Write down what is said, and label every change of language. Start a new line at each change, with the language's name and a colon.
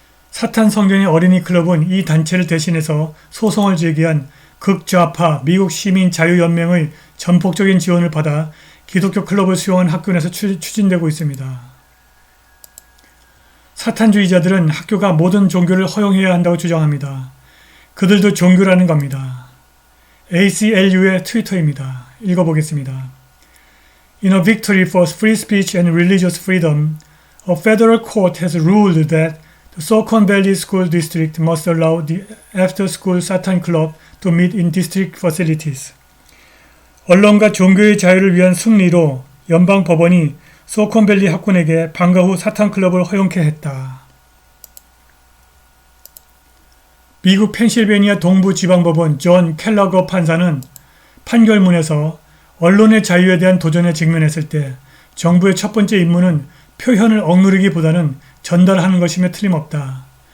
Korean: 사탄 성경의 어린이 클럽은 이 단체를 대신해서 소송을 제기한 극좌파 미국 시민자유연맹의 전폭적인 지원을 받아 기독교 클럽을 수용한 학교에서 추진되고 있습니다. 사탄주의자들은 학교가 모든 종교를 허용해야 한다고 주장합니다. 그들도 종교라는 겁니다. ACLU의 트위터입니다. 읽어보겠습니다.
English: In a victory for free speech and religious freedom, a federal court has ruled that the Silicon Valley School District must allow the after-school Satan Club to meet in district facilities.
Korean: 언론과 종교의 자유를 위한 승리로 연방 법원이 소콘밸리 학군에게 방과 후 사탄 클럽을 허용케 했다. 미국 펜실베니아 동부지방법원 존 켈러거 판사는 판결문에서 언론의 자유에 대한 도전에 직면했을 때 정부의 첫 번째 임무는 표현을 억누르기보다는 전달하는 것이며 틀림없다.